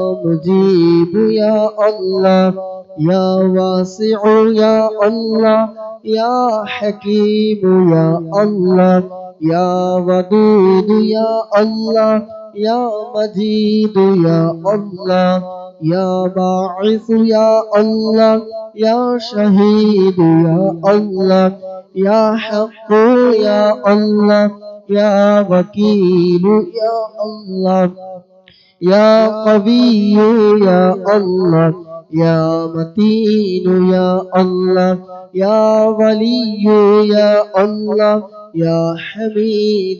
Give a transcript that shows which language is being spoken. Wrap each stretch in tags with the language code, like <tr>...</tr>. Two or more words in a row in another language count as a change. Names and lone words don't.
<ar>مجيب يا الله يا واسع يا الله يا حكيم يا الله يا ودود يا الله يا مجيد يا الله يا باعث يا الله يا شهيد يا الله يا حق يا الله يا وكيل يا الله يا قوي يا الله يا متين يا الله يا ولي يا الله يا حميد</ar>